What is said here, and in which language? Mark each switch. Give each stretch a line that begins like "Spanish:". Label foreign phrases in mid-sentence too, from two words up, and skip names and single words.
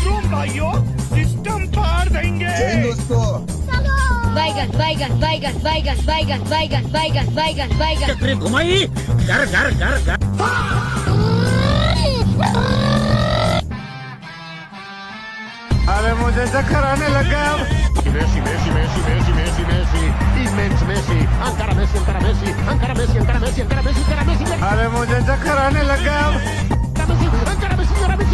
Hindi: भाइयों, सिस्टम पार देंगे। बैगन बैगन बैगन बैगन बैगन बैगन बैगन बैगन बैगन चक्री घुमाई घर घर घर घर। अरे मुझे चक्कर आने लगा अब।
Italian: Messi, Messi, Messi, Messi, Messi, Messi, immense Messi, ancora Messi, ancora Messi, ancora Messi, ancora Messi, ancora Messi, ancora Messi,
Hindi: अरे मुझे चक्कर आने लगा अब।
Italian: ancora Messi, ancora Messi, ancora Messi.